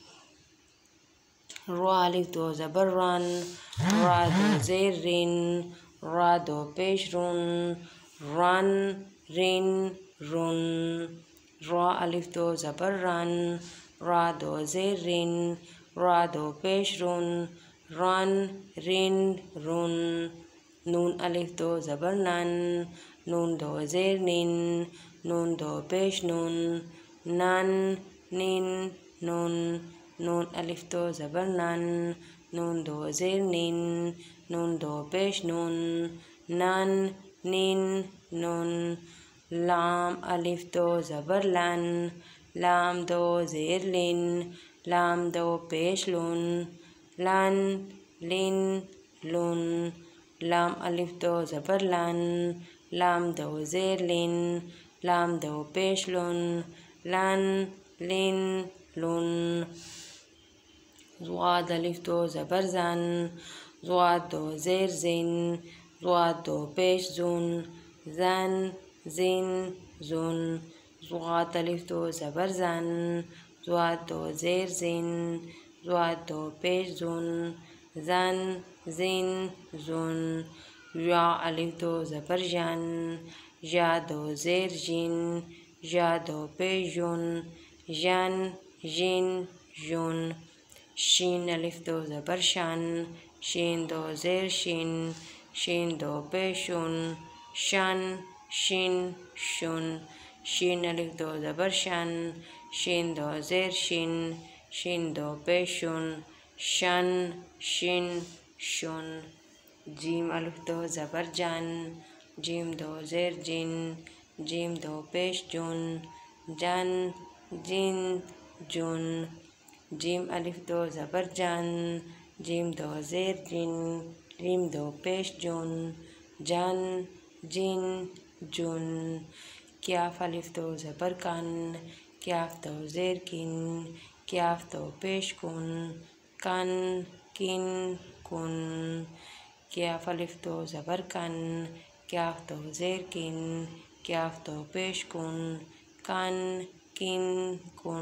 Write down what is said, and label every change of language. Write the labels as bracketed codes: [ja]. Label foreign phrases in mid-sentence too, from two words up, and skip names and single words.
[ur] را الف 2 زبر رن، را 2 زیر رن، را 2 پیش رن، رن رن رن۔ را الف 2 زبر رن، را 2 زیر رن، را 2 پیش رن، رن رن رن۔ نون الف 2 زبر نن، نون 2 زیر نن، نون 2 پیش نن، نن نن نن۔ نون الف 2 زبر نن، نون 2 زیر نن، نون 2 پیش نن، نن نن نن۔ لام الف 2 زبر لن، لام 2 زیر لن، لام 2 پیش لن، لن لن لن۔ لام الف 2 زبر لن، لام 2 زیر لن، لام 2 پیش لن، لن لن لن۔ ضاد الف 2 زبر زن، ضاد 2 زیر زن، ضاد 2 پیش زن، زن زن زن۔ ضاد الف 2 زبر زن، ضاد 2 زیر زن، ضاد 2 پیش زن، زن زن زن۔ یا الف 2 زبر ژن، یا 2 زیر ژن، یا 2 پیش ژن، ژن ژن ژن۔ شین الف 2 زبر شن، شین 2 زیر شن، شین 2 پیش شن، شن شن شن۔ شین الف 2 زبر شن، شین 2 زیر شن، شین 2 پیش شن، شن شن شن۔ جیم الف 2 زبر جن، جیم 2 زیر جن، جیم 2 پیش جن، جن جن جن۔ جیم الف 2 زبر جن، جیم 2 زیر جن، جیم 2 پیش جن، جن جن جن۔ کاف الف 2 زبر کن، کاف 2 زیر کن، کاف 2 پیش کن، کن کن کن۔ کاف الف 2 زبر کن، کاف 2 زیر کن، کاف 2 پیش کن، کن کن کن۔